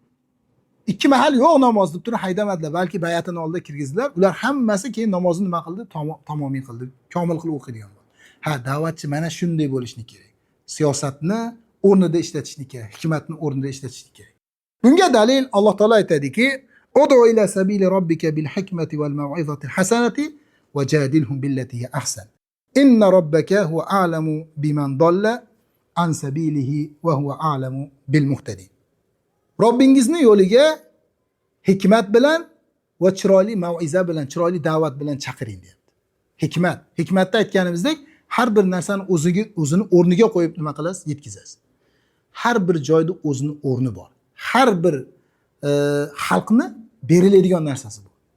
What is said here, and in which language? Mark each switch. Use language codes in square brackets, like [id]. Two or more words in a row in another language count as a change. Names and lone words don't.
[uz] 2 mahal yo'q namoz deb turib haydamadilar, balki bay'atini oldida kirgizdilar. Ular hammasi keyin namozni nima qildi? Tamomiy qildi, komil qilib o'qidigan bo'ldi. Ha, da'vatchi mana shunday bo'lishni kerak. Siyosatni o'rnida ishlatishni kerak, hikmatni o'rnida ishlatishni kerak. Bunga dalil Alloh taolo aytadiki: [ar] "ادع إلى سبيل ربك بالحكمة والموعظة الحسنة وجادلهم بالتي هي أحسن. إن ربك هو أعلم بمن ضل عن سبيله وهو أعلم بالمهتدين." [uz] Robbingizning yo'liga hikmat bilan va chiroyli mau'iza bilan, chiroyli da'vat bilan chaqiring deyapti. Hikmat. Hikmatda aytganimizdek, har bir narsani o'zini o'rniga qo'yib nima qilasiz? Yetkazasiz. Har bir joyda o'zining o'rni bor. Har bir xalqni beriladigan narsasi bor.